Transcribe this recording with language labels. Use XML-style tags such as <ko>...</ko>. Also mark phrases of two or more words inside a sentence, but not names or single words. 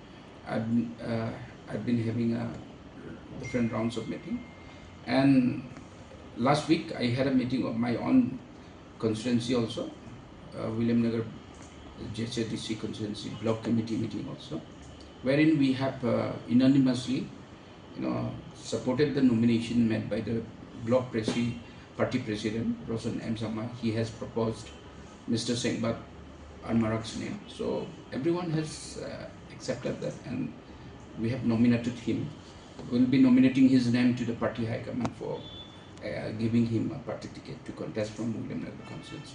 <en>I've been having different rounds of meeting, and last week I had a meeting of my own constituency also, William Nagar JCDC constituency block committee meeting also, wherein we have unanimously supported the nomination made by the block party president Rosan M. Samla. He has proposed Mr. Sengbat Armarak's name, so everyone has accepted that, and we have nominated him. We will be nominating his name to the party high command for giving him a party ticket to contest from William Nagar constituency.</en>